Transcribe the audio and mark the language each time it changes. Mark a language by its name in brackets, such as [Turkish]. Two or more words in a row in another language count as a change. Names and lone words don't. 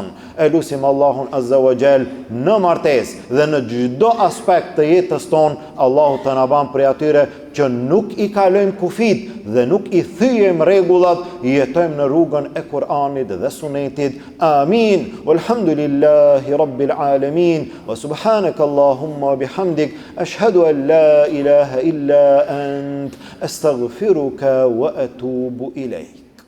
[Albanian] E lutim Allahun [Arabic] عز وجل [Albanian] në martesë dhe në çdo aspekt të jetës tonë, Allahu të na bën prej atyre që nuk i kalojmë kufit dhe nuk i thyjem rregullat, jetojmë në rrugën e Kur'anit dhe Sunetit. Amin. [Arabic] والحمد لله رب العالمين. وسبحانك اللهم بحمدك أشهد أن لا إله إلا أنت أستغفرك وأتوب إليك.